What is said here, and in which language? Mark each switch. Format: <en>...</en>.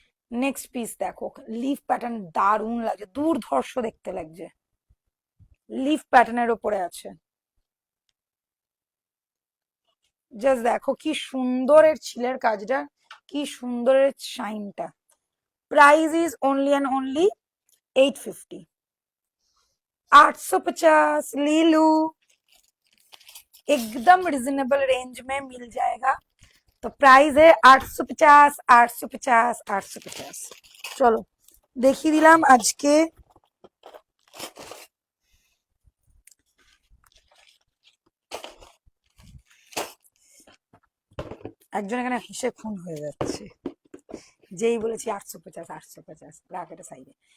<bn>Next piece দেখো, leaf pattern, দারুণ লাগছে, দুর্ধর্ষ দেখতে লাগছে, লিফ প্যাটার্নের ওপরে আছে। জাস্ট দেখো কি সুন্দর এর ছিলের কাজটা, কি সুন্দর এর শাইনটা।</bn> <en>Price is only and only 850।</en> <hi>850 ले लो, एकदम रिजनेबल रेंज में मिल जाएगा। तो प्राइस है 850, 850, 850।</hi> <bn>চলো দেখিয়ে দিলাম আজকে একজন এখানে হেসে খুন হয়ে যাচ্ছে, যেই বলেছি 850, 850 ব্র্যাকেটের সাইডে।</bn>